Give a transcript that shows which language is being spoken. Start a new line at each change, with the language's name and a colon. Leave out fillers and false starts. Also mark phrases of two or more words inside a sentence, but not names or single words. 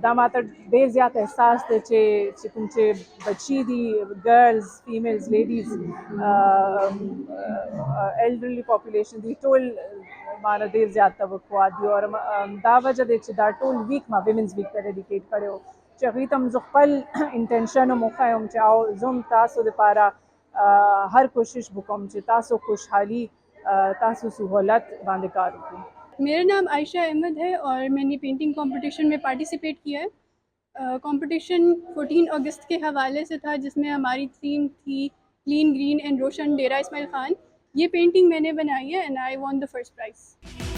Pashto: دا ماته ډېر زیات احساس دی چې کوم چې بچي دي،
English: girls, females, ladies, elderly population
Pashto: دي، ټول مانه ډېر زیات توقعات دي. اور دا وجه دی چې دا ټول ویک ما
English: women's week
Pashto: ته ډیډیکیټ کړی و چې هغې ته هم زه خپل انټینشن هم وښیم چې او زه هم تاسو دپاره هر کوشش وکړم چې تاسو خوشحالي، تاسو سہولت باندې کار وکړو.
Urdu: میرا نام عائشہ احمد ہے اور میں نے
English: painting competition
Urdu: میں پارٹیسپیٹ کیا ہے. کمپٹیشن 14 اگست کے حوالے سے تھا، جس میں ہماری تھیم تھی
English: clean, green and
Urdu: روشن ڈیرہ اسماعیل خان. یہ پینٹنگ میں نے بنائی ہے
English: and I won the first prize.